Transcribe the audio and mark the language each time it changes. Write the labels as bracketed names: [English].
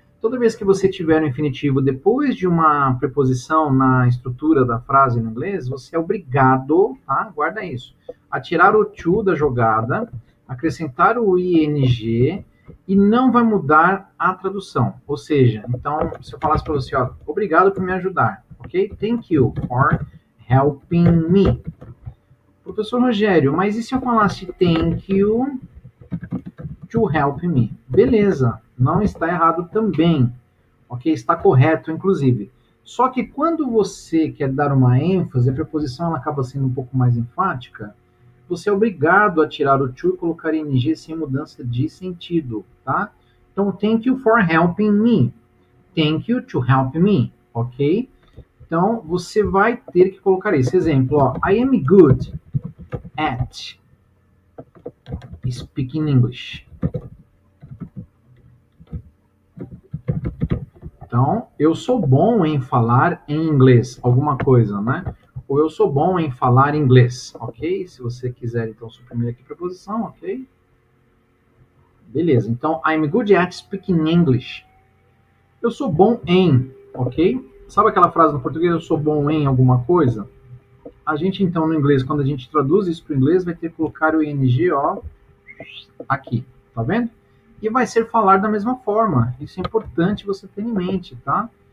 [Portuguese] Toda vez que você tiver um infinitivo depois de uma preposição na estrutura da frase no inglês, você é obrigado, tá? Guarda isso, a tirar o to da jogada, acrescentar o ing e não vai mudar a tradução. Ou seja, então, se eu falasse para você, ó, obrigado por me ajudar, ok? [English] Thank you for helping me. [Portuguese] Professor Rogério, mas e se eu falasse [English] thank you to help me? [Portuguese] Beleza, não está errado também, ok? Está correto, inclusive. Só que quando você quer dar uma ênfase, a preposição ela acaba sendo um pouco mais enfática, você é obrigado a tirar o to e colocar ing sem mudança de sentido, tá? [English] Então, thank you for helping me. Thank you to help me, ok? [Portuguese] Então, você vai ter que colocar esse exemplo, ó. [English] I am good at speaking English. [Portuguese] Então, eu sou bom em falar em inglês, alguma coisa, né? Ou eu sou bom em falar inglês, ok? Se você quiser, então, suprimir aqui a preposição, ok? [English] Beleza, então, I'm good at speaking English. [Portuguese] Eu sou bom em, ok? Sabe aquela frase no português, eu sou bom em alguma coisa? A gente, então, no inglês, quando a gente traduz isso para o inglês, vai ter que colocar o ing, ó, aqui, tá vendo? E vai ser falar da mesma forma. Isso é importante você ter em mente, tá?